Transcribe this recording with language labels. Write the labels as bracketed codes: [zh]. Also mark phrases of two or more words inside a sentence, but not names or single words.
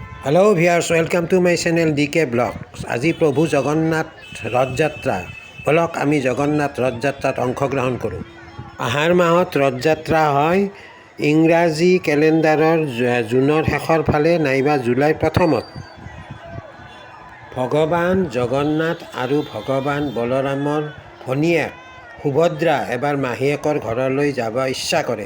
[en] Hello viewers, welcome to my channel DK Blogs. [as] আজি প্রভু জগন্নাথ রথযাত্রা। বলক আমি জগন্নাথ রথযাত্রাত অংশগ্রহণ কৰোঁ। আহাৰ মাহত ৰথযাত্ৰা হয়। ইংৰাজী কেলেণ্ডাৰৰ জুনৰ শেষৰ ফালে নাইবা জুলাই প্ৰথমত। ভগৱান জগন্নাথ আৰু ভগৱান বলৰামৰ ভনীয়েক সুভদ্ৰা এবাৰ মাহীয়েকৰ ঘৰলৈ যাব ইচ্ছা কৰে।